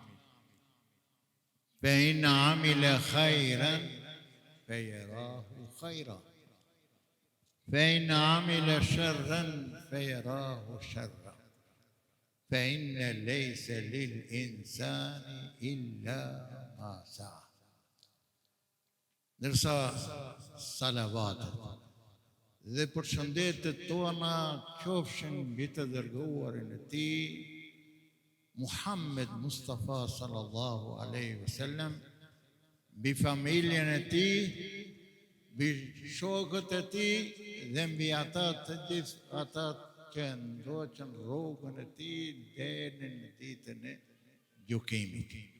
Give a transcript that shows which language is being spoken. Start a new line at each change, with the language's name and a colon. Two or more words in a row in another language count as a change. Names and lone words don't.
Arabic: فإن عمل خيرا فيراه خيرا فإن عمل شرا فيراه شرا فإن ليس للإنسان إلا ما سعى.
Albanian: Ndërsa salavatet dhe përshëndetet tona qofshin mbi të dërguarin e tij Muhammed Mustafa
Arabic: صلى الله عليه وسلم,
Albanian: mbi familjen e tij, mbi shokët e tij dhe mbi ata të gjithë ata që ndoqën rrugën e tij deri në ditën e gjykimit.